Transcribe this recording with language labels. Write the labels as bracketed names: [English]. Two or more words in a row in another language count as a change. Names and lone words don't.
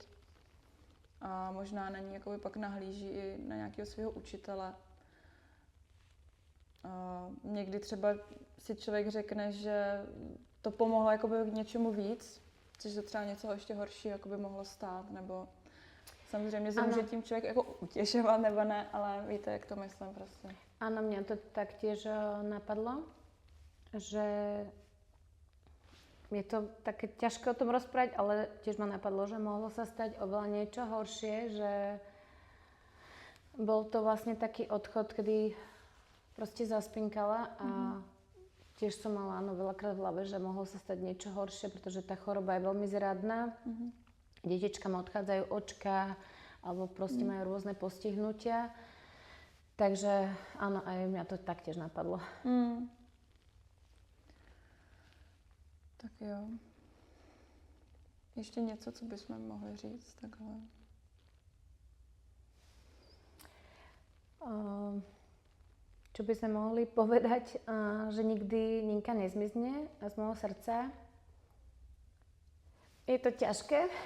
[Czech] A možná na ní jakoby pak nahlíží i na nějakého svého učitele. A někdy třeba si člověk řekne, že to pomohlo jakoby k něčemu víc, což se třeba něco ještě horšího jakoby mohlo stát, nebo samozřejmě se může tím člověk jako utěšovat, nebo ne, ale víte, jak to myslím prostě. [Slovak] Áno, mňa to taktiež napadlo, že je to také ťažké o tom rozprávať, ale tiež ma napadlo, že mohlo sa stať oveľa niečo horšie, že bol to vlastne taký odchod, kedy proste zaspinkala a tiež som mala veľakrát v hlave, že mohlo sa stať niečo horšie, pretože tá choroba je veľmi zradná. Detičkám odchádzajú očka alebo proste majú rôzne postihnutia. Takže áno, aj mňa to taktiež napadlo. [Czech] Tak jo. Ještě něco, co bychom mohli říct takhle? [Slovak] Čo by sme mohli povedať, že nikdy Ninka nezmizne z môjho srdca. Je to ťažké.